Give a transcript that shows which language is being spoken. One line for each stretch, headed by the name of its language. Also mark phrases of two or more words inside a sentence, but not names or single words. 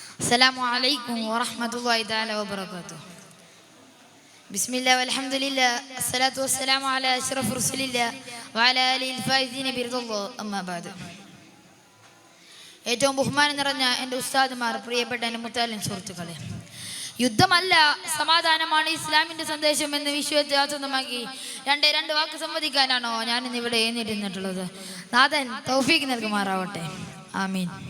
Arabic: السلام عليكم ورحمة الله تعالى وبركاته. بسم الله والحمد لله الصلاة والسلام على أشرف رسول الله وعلى آله الفائزين برضا الله أما بعد.
Malayalam: ഏറ്റവും ബഹുമാനം നിറഞ്ഞ എൻ്റെ ഉസ്താദുമാർ, പ്രിയപ്പെട്ട എൻ്റെ മുത്താലിം സുഹൃത്തുക്കളെ, യുദ്ധമല്ല സമാധാനമാണ് ഇസ്ലാമിൻ്റെ സന്ദേശം എന്ന് വിശ്വസിച്ചമാക്കി രണ്ട് വാക്ക് സംവദിക്കാനാണോ ഞാൻ ഇന്നിവിടെ എഴുന്നേറ്റിരുന്നിട്ടുള്ളത്. നാഥൻ തൗഫീഖ് നൽകുമാറാവട്ടെ, ആമീൻ.